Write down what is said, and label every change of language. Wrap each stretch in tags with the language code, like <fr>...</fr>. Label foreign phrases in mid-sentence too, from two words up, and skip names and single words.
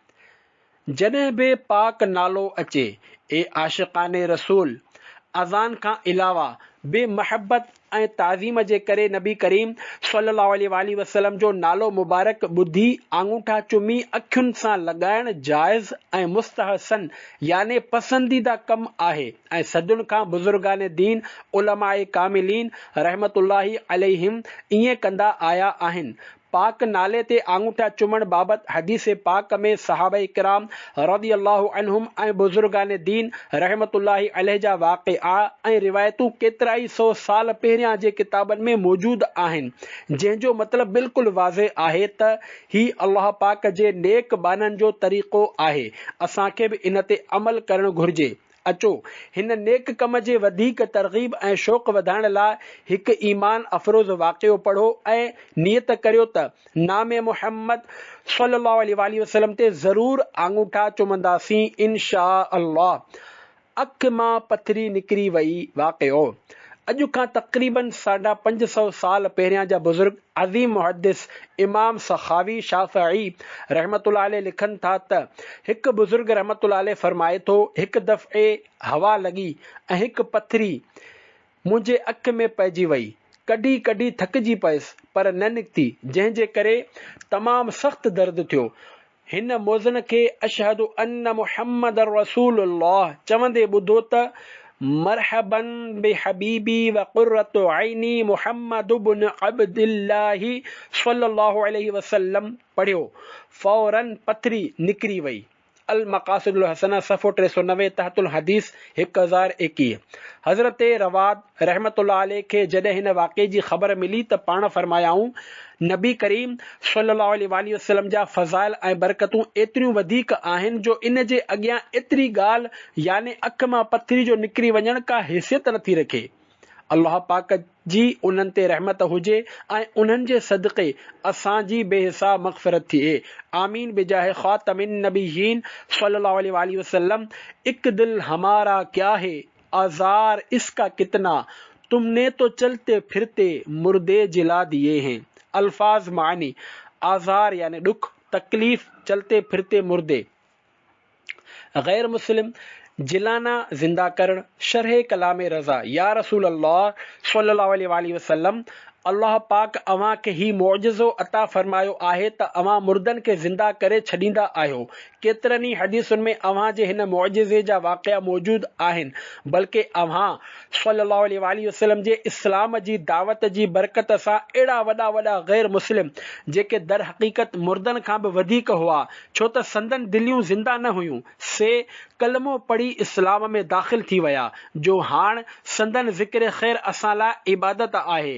<sd>जॾहिं बि पाक नालो अचे, ए आशिक़ाने रसूल, अज़ान खां अलावा बे महबत ऐं ताज़ीम जे करे नबी करीम</sd> <ar>صلى الله عليه وسلم</ar> <sd>जो नालो मुबारक ॿुधी आंगूठा चुमी अखियुनि सां लॻाइण जाइज़ ऐं मुस्तहसन याने पसंदीदा कमु आहे, ऐं सदियुनि खां बुज़ुर्गान दीन उलमाए कामिलीन</sd> <ar>رحمة الله عليهم</ar> <sd>ईअं कंदा आया आहिनि। पाक नाले ते आंगूठा चुमण बाबति हदीस पाक में सहाबा किराम</sd> <ar>رضي الله عنهم</ar> <sd>ऐं बुज़ुर्गान दीन</sd> <ar>رحمة الله عليه</ar> <sd>जा वाक़िआ ऐं रिवायतूं केतिरा ई 100 साल पहिरियां जे किताबनि में मौजूद आहिनि, जंहिंजो मतिलबु बिल्कुलु वाज़े आहे त ही अल्लाह पाक जे नेक बाननि जो तरीक़ो आहे। असांखे बि इन ते अमल करणु घुर्जे। अचो हिन नेक कम जे वधीक तरग़ीब ऐं शौक़ वधाइण लाइ हिकु ईमान अफ़रोज़ वाक़ियो पढ़ो ऐं नियत करियो त नामे मुहम्मद</sd> <ar>صلى الله عليه وسلم</ar> <sd>ते ज़रूर आंगूठा चुमंदासीं</sd> <ar>إن شاء الله.</ar> <sd>अख मां पथरी निकिरी वई वाक़ियो। अॼु खां तक़रीबन 550 साल पहिरियां जा बुज़ुर्ग अज़ीम मुहद्दिस इमाम सखावी शाफ़िई</sd> <ar>رحمة الله عليه</ar> <sd>लिखनि था त हिकु बुज़ुर्ग</sd> <ar>رحمة الله عليه</ar> <sd>फरमाए थो, हिकु दफ़े हवा लॻी ऐं हिकु पथरी मुंहिंजे अख में पइजी वई। कढी कढी थकिजी पयुसि पर न निकिती, जंहिंजे करे तमामु सख़्तु दर्द थियो। हिन मौज़न खे</sd> <ar>أشهد أن محمدا رسول الله</ar> <sd>चवंदे ॿुधो त</sd> <ar>مرحبا بحبيبي وقرة عيني محمد بن عبد الله صلى الله عليه وسلم</ar> <sd>पढ़ियो। फौरन पथरी निकिरी वई। अल मक़ासिदुल हसना सफ़ो 390</sd> <ar>تحت الحديث</ar> <sd>1021। हज़रत रवाद</sd> <ar>رحمة الله عليه</ar> <sd>खे जॾहिं हिन वाक़े जी ख़बर मिली त पाण फरमायाऊं नबी करीम</sd> <ar>صلى الله عليه وسلم</ar> <sd>जा फ़ज़ाइल ऐं बरकतूं एतिरियूं वधीक आहिनि जो इन जे अॻियां एतिरी ॻाल्हि याने अख मां पथरी जो निकिरी वञण का हैसियत नथी रखे। अल्लाह पाक जी उन्हनि ते रहमत हुजे ऐं उन्हनि जे सदक़े असांजी बेहिसाब मग़फ़िरत थिए।</sd> <ar>آمين بجاه خاتم النبيين صلى الله عليه وسلم.</ar> <ur>ایک دل ہمارا کیا ہے، آزار اس کا کتنا، تم نے تو چلتے پھرتے مردے جلا دیے ہیں.</ur> <sd>अल्फाज मानी आज़ार यानी दुख, तकलीफ,</sd> <ur>چلتے پھرتے مردے.</ur> <sd>गैर मुस्लिम जिलाना जिंदा करण। शरह कलाम रज़ा</sd> <ar>يا رسول الله صلى الله عليه وسلم,</ar> <sd>अल्लाह पाक अवां खे ही मौजज़ो अता फरमायो आहे त अवां मुर्दनि खे ज़िंदा करे छॾींदा आहियो। केतिरनि ई हदीसुनि में अवां जे हिन मौजज़े जा वाक़िया मौजूद आहिनि, बल्कि अवां</sd> <ar>صلى الله عليه وسلم</ar> <sd>जे इस्लाम जी दावत जी बरकत सां अहिड़ा वॾा वॾा गैर मुस्लिम जेके दर हक़ीक़त मुर्दनि खां बि वधीक हुआ, छो त संदन दिलियूं ज़िंदा न हुयूं, से कलमो पढ़ी इस्लाम में दाख़िल थी विया, जो हाण संदन ज़िक्र ख़ैर असां लाइ इबादत आहे।</sd>